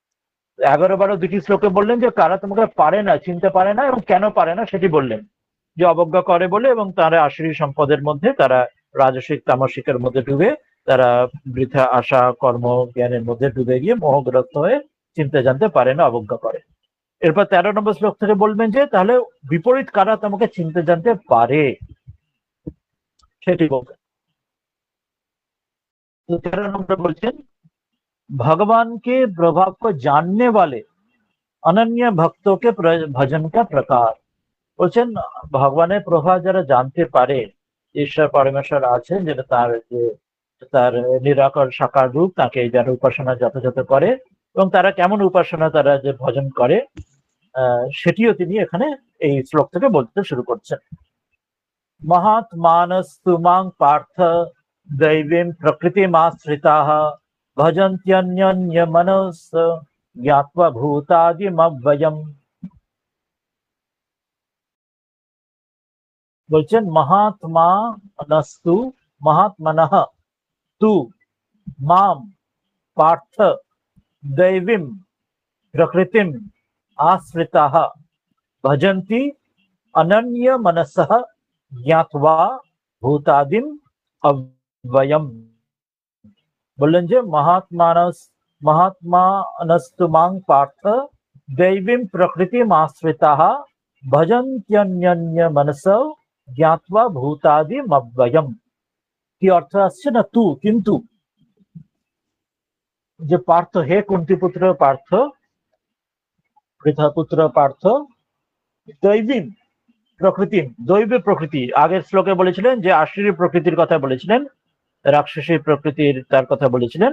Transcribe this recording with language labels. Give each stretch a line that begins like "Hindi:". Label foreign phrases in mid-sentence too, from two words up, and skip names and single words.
Bangla: 11-12 দুটি শ্লোকে বললেন যে কারা তোমাকে পারে না, চিনতে পারে না, এবং কেন পারে না সেটি বললেন, যে অবজ্ঞা করে বলে, এবং তারা আসুরি সম্পদের মধ্যে, তারা রাজসিক তামসিকের মধ্যে ডুবে, তারা বৃথা আশা কর্ম জ্ঞানের মধ্যে ডুবে গিয়ে মোহগ্রস্ত হয়ে চিনতে জানতে পারে না, অবজ্ঞা করে। এরপর 13 নম্বর শ্লোক থেকে বলবেন যে তাহলে বিপরীত কারা তোমাকে চিনতে জানতে পারে, সেটি বলবেন। 13 নম্বর বলছেন
Hindi: भगवान के प्रभाव को जानने वाले अनन्य भक्तों के भजन का प्रकार।
Bangla: বলছেন ভগবানের প্রভাব যারা জানতে পারে, ঈশ্বর পরমেশ্বর আছেন, যেটা তার নিরাকার সাকার রূপ, তাকে যারা উপাসনা যথাযথ করে, এবং তারা কেমন উপাসনা তারা যে ভজন করে সেটিও তিনি এখানে এই শ্লোক থেকে বলতে শুরু করছেন।
Sanskrit: महात्मानस्तु मां पार्थ दैवीं प्रकृतिमाश्रिताः भजन्त्यन्यन्यमनस ज्ञात्वा भूतादिमव्ययम्। বলছেন महात्मानस्तु महात्मनः तु मां पार्थ दैवीं प्रकृतिम् आश्रिताः भजन्ति अनन्यमनसः ज्ञात्वा भूतादिम अव्ययम।
Bangla: বললেন যে
Sanskrit: महात्मानस्तु मां पार्थ दैवीं प्रकृतिम आश्रिताः भजन्त्यन्यन्यमनसो ज्ञात्वा भूतादिम अव्ययम।
Bangla: কি অর্থ আসছে না তু কিন্তু, যে পার্থ, হে কুন্তিপুত্র পার্থ, পৃথপুত্র পার্থ, দৈবীম প্রকৃতি, দৈব প্রকৃতি, আগের শ্লোকে বলেছিলেন যে আশ্রী প্রকৃতির কথা বলেছিলেন, রাক্ষসী প্রকৃতির তার কথা বলেছিলেন।